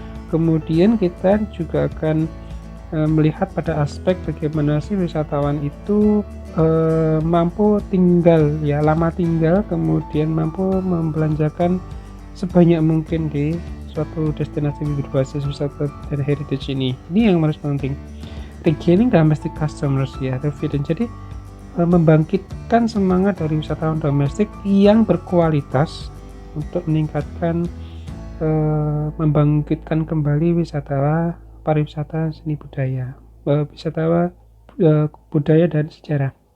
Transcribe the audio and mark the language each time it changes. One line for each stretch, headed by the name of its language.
Indonesian: Kemudian kita juga akan melihat pada aspek bagaimana sih wisatawan itu mampu lama tinggal, kemudian mampu membelanjakan sebanyak mungkin di suatu destinasi berbasis wisata dan heritage ini. Ini yang harus penting.
English: Regaining domestic customers confidence.
Indonesian: Jadi membangkitkan semangat dari wisatawan domestik yang berkualitas untuk meningkatkan membangkitkan kembali pariwisata seni budaya, wisata budaya dan sejarah.